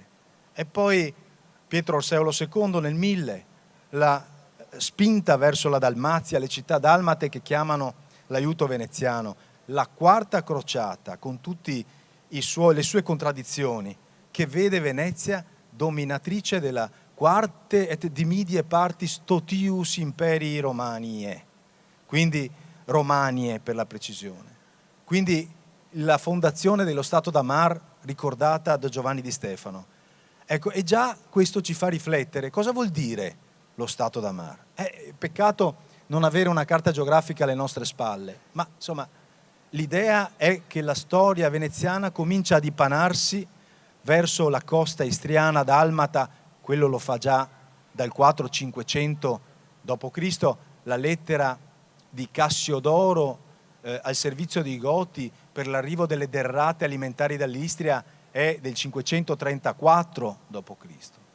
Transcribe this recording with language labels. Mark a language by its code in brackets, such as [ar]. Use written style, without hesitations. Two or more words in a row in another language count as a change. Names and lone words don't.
[it] E poi Pietro Orseolo II nel 1000, la spinta verso la Dalmazia, le città dalmate che chiamano l'aiuto veneziano, la quarta crociata con tutte le sue contraddizioni, che vede Venezia dominatrice della [la] quarte et dimidie partis totius imperii Romanie, [it] quindi Romanie per la precisione. Quindi la fondazione dello Stato d'Amar ricordata da Giovanni di Stefano. Ecco, e già questo ci fa riflettere. Cosa vuol dire lo Stato d'Amar? Peccato non avere una carta geografica alle nostre spalle, ma insomma l'idea è che la storia veneziana comincia a dipanarsi verso la costa istriana dalmata, quello lo fa già dal 400-500 d.C., la lettera di Cassiodoro al servizio dei Goti per l'arrivo delle derrate alimentari dall'Istria è del 534 d.C.